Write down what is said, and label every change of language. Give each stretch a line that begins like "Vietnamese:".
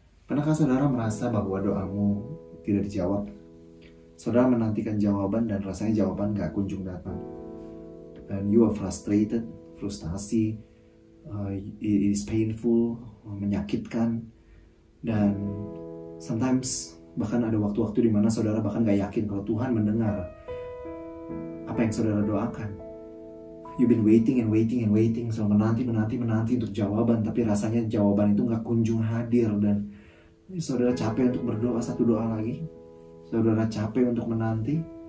Indonesian: Pernahkah saudara merasa bahwa doamu tidak dijawab? Saudara menantikan jawaban dan rasanya jawaban gak kunjung datang.
English: And you are frustrated,
Indonesian: frustasi,
English: it is painful,
Indonesian: menyakitkan. Dan sometimes bahkan ada waktu-waktu di mana saudara bahkan gak yakin kalau Tuhan mendengar apa yang saudara doakan.
English: You've been waiting and waiting
Indonesian: and waiting, selalu menanti untuk jawaban, tapi rasanya jawaban itu gak kunjung hadir. Dan saudara capek untuk berdoa satu doa lagi, saudara capek untuk menanti.